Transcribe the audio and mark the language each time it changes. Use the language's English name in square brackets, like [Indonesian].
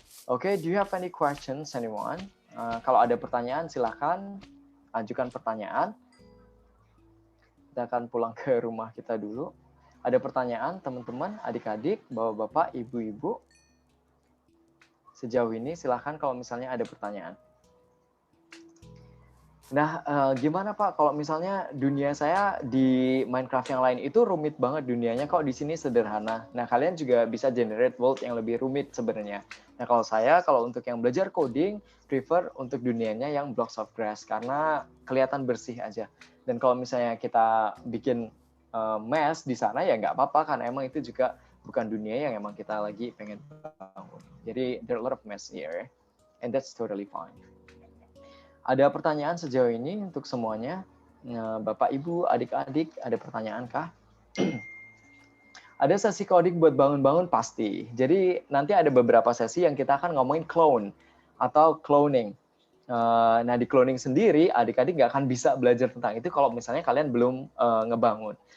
[English] Oke, do you have any questions, anyone? [Indonesian] Kalau ada pertanyaan, silahkan ajukan pertanyaan. Kita akan pulang ke rumah kita dulu. Ada pertanyaan, teman-teman, adik-adik, bapak-bapak, ibu-ibu? Sejauh ini, silahkan kalau misalnya ada pertanyaan. Nah, gimana Pak kalau misalnya dunia saya di Minecraft yang lain itu rumit banget dunianya, kok di sini sederhana. Nah, kalian juga bisa generate world yang lebih rumit sebenarnya. Nah, kalau saya, kalau untuk yang belajar coding, prefer untuk dunianya yang blocks of grass, karena kelihatan bersih aja. Dan kalau misalnya kita bikin mess di sana, ya nggak apa-apa, karena emang itu juga bukan dunia yang emang kita lagi pengen bangun. [English] Jadi, there are a lot of mess here, and that's totally fine. [Indonesian] Ada pertanyaan sejauh ini untuk semuanya? Bapak, Ibu, adik-adik, ada pertanyaan kah? Ada sesi coding buat bangun-bangun pasti. Jadi nanti ada beberapa sesi yang kita akan ngomongin clone atau cloning. Nah, di cloning sendiri, adik-adik nggak akan bisa belajar tentang itu kalau misalnya kalian belum ngebangun.